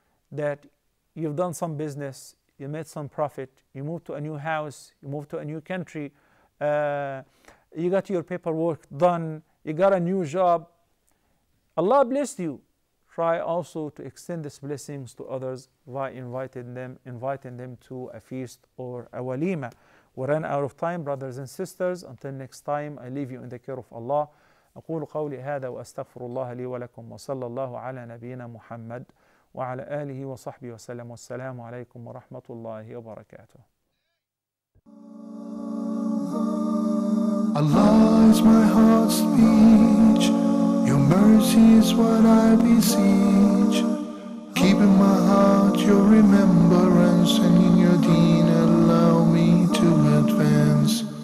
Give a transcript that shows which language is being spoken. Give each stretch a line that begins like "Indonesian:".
English: That you've done some business, you made some profit, you moved to a new house, you moved to a new country, you got your paperwork done, you got a new job. Allah blessed you try also to extend these blessings to others by inviting them to a feast or a walima. We ran out of time, brothers and sisters. Until next time, I leave you in the care of Allah.
Arabic: أقول قولي هذا وأستغفر الله لي ولكم وصلى الله على نبينا محمد وعلى آله وصحبه وسلم والسلام عليكم ورحمة الله وبركاته.
English: Allah is my heart's speech, your mercy is what I beseech. Keep in my heart your remembrance, and in your deen allow me to advance.